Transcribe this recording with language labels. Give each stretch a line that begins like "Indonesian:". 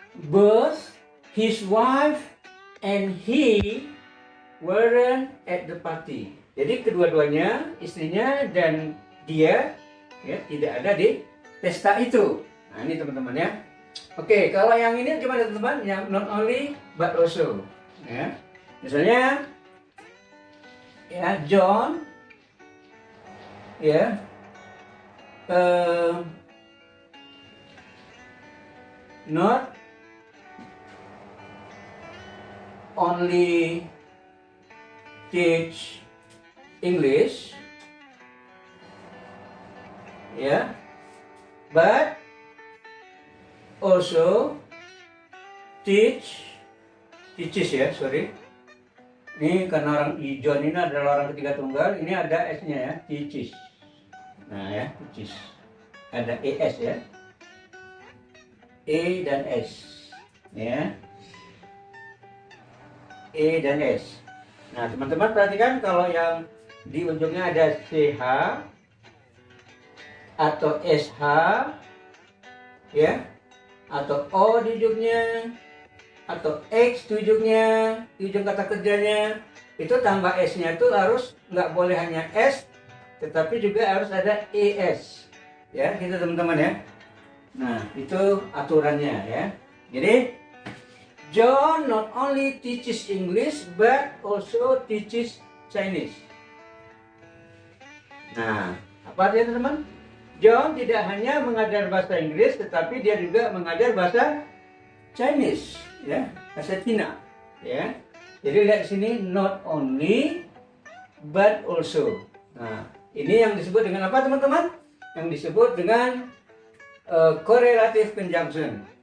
English: Both his wife and he weren't at the party.
Indonesian: Jadi kedua-duanya, istrinya dan dia ya tidak ada di pesta itu. Nah, ini teman-teman ya. Oke, kalau yang ini gimana teman-teman?
English: Yang not only but also. Ya.
Indonesian: Misalnya ya John ya
English: not only teach English, yeah, but also teaches ya, sorry.
Indonesian: Ini karena orang John ini adalah orang ketiga tunggal, ini ada S-nya ya, teaches. Nah ya, teaches. Ada ES ya. E dan S ya, E dan S. Nah teman-teman perhatikan kalau yang di ujungnya ada CH atau SH ya, atau O di ujungnya atau X di ujungnya, di ujung kata kerjanya itu tambah S nya itu harus nggak boleh hanya S tetapi juga harus ada ES ya, gitu teman-teman ya. Nah, itu aturannya ya.
English: Jadi, John not only teaches English but also teaches Chinese.
Indonesian: Nah, apa artinya teman-teman? John tidak hanya mengajar bahasa Inggris tetapi dia juga mengajar bahasa Chinese ya, bahasa Cina ya. Jadi lihat di sini not only but also. Nah, ini yang disebut dengan apa teman-teman? Yang disebut dengan correlative conjunction.